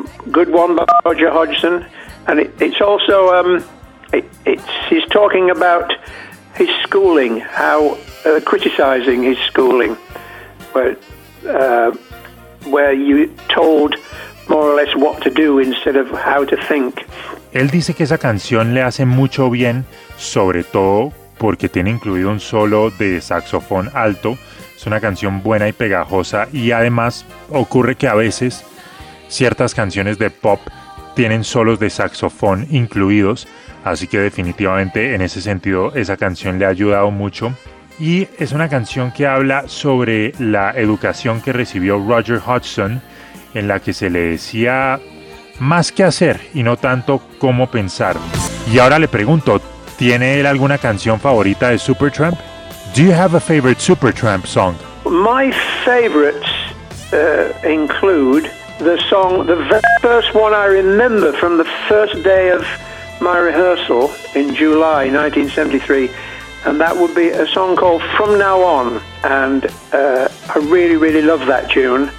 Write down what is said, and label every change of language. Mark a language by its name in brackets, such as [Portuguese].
[English] Good one by Roger Hodgson, and it's also he's talking about his schooling, how criticizing his schooling, where you told more or less what to do instead of how to think. [Spanish] Él dice que esa canción le hace mucho bien, sobre todo porque tiene incluido un solo de saxofón alto. Es una canción buena y pegajosa, y además ocurre que a veces ciertas canciones de pop tienen solos de saxofón incluidos, así que definitivamente en ese sentido esa canción le ha ayudado mucho. Y es una canción que habla sobre la educación que recibió Roger Hodgson, en la que se le decía más qué hacer y no tanto cómo pensar. Y ahora le pregunto, ¿tiene él alguna canción favorita de Supertramp? [English] Do you have a favorite Supertramp song? My favorites include the song, the very first one I remember from the first day of my rehearsal in July 1973, and that would be a song called From Now On, and I really, really love that tune.